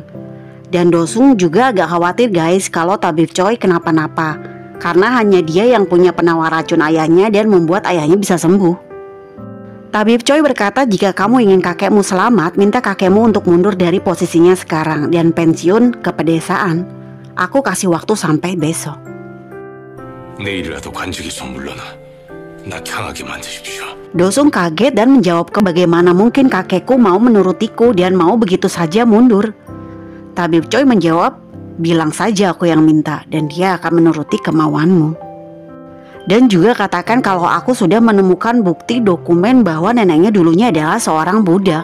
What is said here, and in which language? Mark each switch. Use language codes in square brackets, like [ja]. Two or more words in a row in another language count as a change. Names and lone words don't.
[id] Dan Dosung juga agak khawatir guys kalau tabib Choi kenapa-napa, karena hanya dia yang punya penawar racun ayahnya dan membuat ayahnya bisa sembuh. Tabib Choi berkata, jika kamu ingin kakekmu selamat, minta kakekmu untuk mundur dari posisinya sekarang dan pensiun ke pedesaan. Aku kasih waktu sampai besok. [ko] 내일이라도 관직에서 물러나 나 강하게 만드십시오. [id] Dosung kaget dan menjawab, bagaimana mungkin kakekku mau menurutiku dan mau begitu saja mundur. Tabib Choi menjawab, bilang saja aku yang minta dan dia akan menuruti kemauanmu. Dan juga katakan kalau aku sudah menemukan bukti dokumen bahwa neneknya dulunya adalah seorang budak.